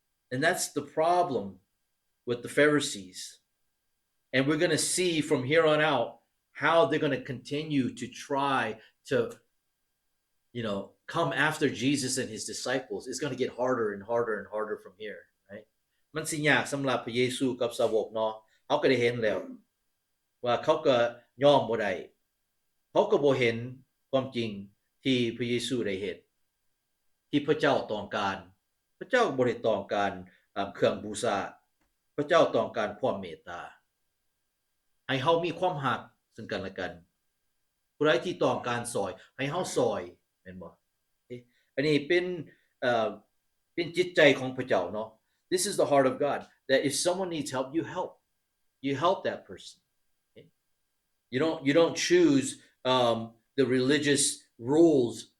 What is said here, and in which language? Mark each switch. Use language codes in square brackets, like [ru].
[en] And that's the problem with the Pharisees. And we're going to see from here on out how they're going to continue to try to, come after Jesus and his disciples. It's going to get harder and harder and harder from here, right? [tts] มันสิยากสำหรับพระเยซูกับสาวกเนาะเฮาก็ได้เห็นแล้วว่าเขาก็ยอมบ่ได้เขาก็บ่เห็นความจริงที่พระเยซูได้เฮ็ดที่พระเจ้าต้องการพระเจ้าบ่ได้ต้องการเครื่องบูชาพระเจ้าต้องการความเมตตา ให้เฮามีความรักซึ่งกันและกันผู้ใดที่ต้องการซอยให้เฮาซอยแม่นบ่อันนี้เป็นจิตใจของพระเจ้าเนาะ [en] This is the heart of God that if someone needs help you help that person. Okay? You don't choose the religious rules.